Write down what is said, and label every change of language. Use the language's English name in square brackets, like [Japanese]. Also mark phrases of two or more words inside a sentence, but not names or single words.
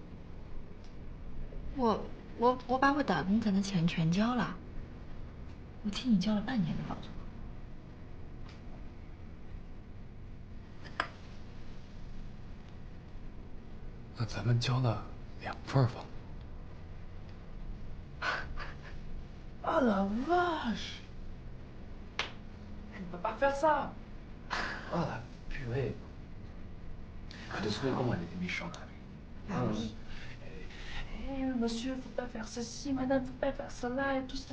[Chinese] 我把我打工攒的钱全交了，我替你交了半年的房租。那咱们交了2份房租。 [French] Ah la vache! Tu ne peux pas faire ça! Ah la purée! Je te souviens comment elle était méchante avec lui. Ah oui. Monsieur, faut pas faire ceci, madame, faut pas faire cela et tout ça.